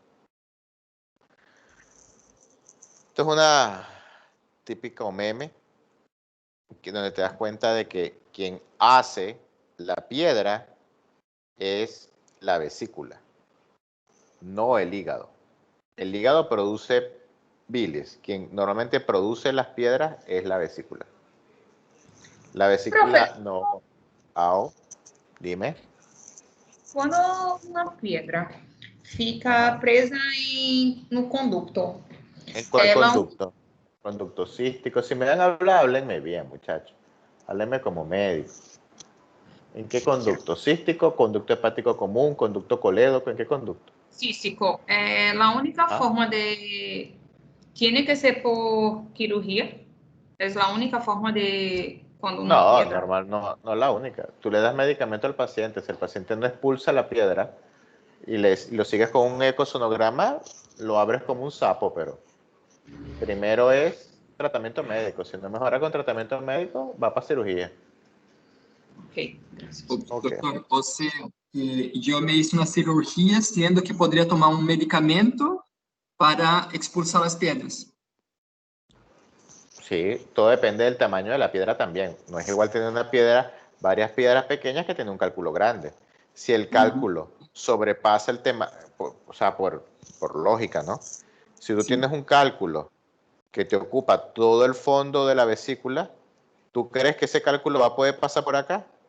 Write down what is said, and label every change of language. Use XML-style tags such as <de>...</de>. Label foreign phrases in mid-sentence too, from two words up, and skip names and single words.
<es>Esto es una típica meme donde te das cuenta de que quien hace la piedra es la vesícula, no el hígado. El hígado produce bilis. Quien normalmente produce las piedras es la vesícula. La vesícula no... dime.</es> <pt>Quando uma pedra fica presa no conducto.</pt> <es>¿En cuál conducto? Conducto cístico. Si me dan a hablar, háblenme bien, muchachos. Háblenme como médico. ¿En qué conducto? ¿Cístico, conducto hepático común, conducto colédoco? ¿En qué conducto? Cístico. La única forma de... Tiene que ser por cirugía. Es la única forma de... Cuando una No, piedra... normal, no la única. Tú le das medicamento al paciente. Si el paciente no expulsa la piedra y lo sigues con un ecosonograma, lo abres como un sapo, pero primero es tratamiento médico. Si no mejora con tratamiento médico, va para cirugía. Ok, gracias.</es> <pt>Doutor, ou seja, eu me hice uma cirurgia, sendo que poderia tomar um medicamento para expulsar as pedras.</pt> <es>Sí, todo depende del tamaño de la piedra también. No es igual tener una piedra, varias piedras pequeñas que tener un cálculo grande. Si el cálculo sobrepasa el tema, o sea, por lógica, ¿no? Si tú tienes un cálculo que te ocupa todo el fondo de la vesícula, ¿tú crees que ese cálculo va a poder pasar por acá?</es>